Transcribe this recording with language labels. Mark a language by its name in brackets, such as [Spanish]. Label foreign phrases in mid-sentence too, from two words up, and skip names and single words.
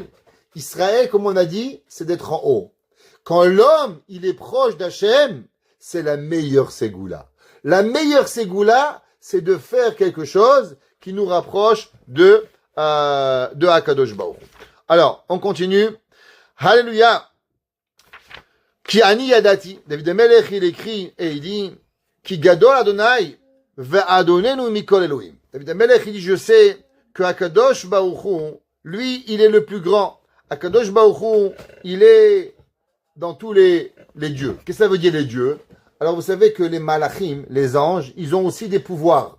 [French] Israël, comme on a dit, c'est d'être en haut. Quand l'homme, il est proche d'Hachem, c'est la meilleure ségoula. La meilleure ségoula, c'est de faire quelque chose qui nous rapproche de [Hebrew] הקדוש ברוך הוא. [French] Alors, on continue. Alléluia. [Hebrew] כי אני ידעתי. [French] David HaMelech, il écrit et il dit, [Hebrew] כי גדול אדני ואדנינו מכל אלהים. [French] David HaMelech, il dit, je sais que [Hebrew] הקדוש ברוך הוא, [French] lui, il est le plus grand. [Hebrew] הקדוש ברוך הוא, [French] il est dans tous les dieux. Qu'est-ce que ça veut dire les dieux? Alors, vous savez que les malachim, les anges, ils ont aussi des pouvoirs.